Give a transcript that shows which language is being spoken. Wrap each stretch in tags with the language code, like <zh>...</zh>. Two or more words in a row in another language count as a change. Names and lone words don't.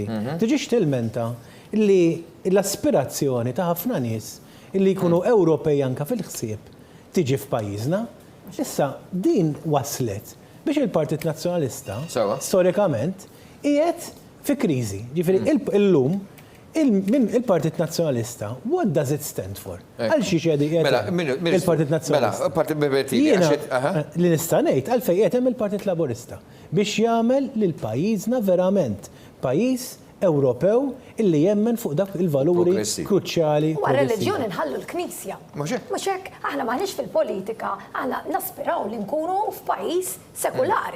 <mt>Tiġix tilmenta li l-aspirazzjoni ta' ħafna nies illi jkunu Ewropej anke fil-ħsieb tiġi f'pajjiżna. Issa din waslet biex il-Partit Nazzjonalista storikament qiegħed fi kriżi. Ġifieri illum il-Partit Nazzjonalista,</mt> <en>what does it stand for?</en> <mt>Għal xi qiegħed il-Partit Nazzjonalista. Li nista' ngħid għalfejn qiegħed hemm il-Partit Laburista biex jagħmel lil pajjiżna verament pajjiż Ewropew illi jemmen fuq dak il-valuri kruċjali. U għal-reliġjoni nħallu l-Knisja. Mhux hekk, aħna maħniex fil-politika, aħna naspiraw li nkunu f'pajjiż sekulari.</mt>